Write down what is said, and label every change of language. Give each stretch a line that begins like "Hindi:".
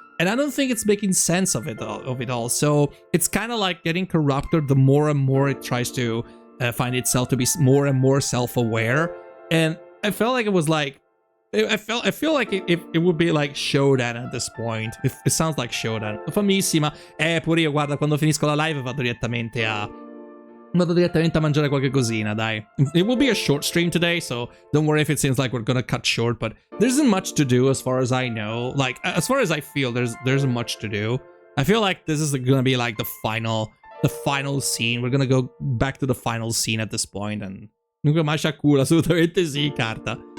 English: And I don't think it's making sense of it all. So it's kind of like getting corrupted the more and more it tries to find itself to be more and more self-aware. And I felt like it was like, I feel like it would be like Shodan at this point. It sounds like Shodan. Famissima.
Italian: Pure io, guarda, quando finisco la live vado direttamente a mangiare qualche cosina, dai.
English: It will be a short stream today, so don't worry if it seems like we're gonna cut short, but there isn't much to do as far as I know. Like, as far as I feel, there's much to do. I feel like this is gonna be like the final scene. We're gonna go back to the final scene at this point, and Nuka Mashakura,
Italian: assolutamente sì, carta.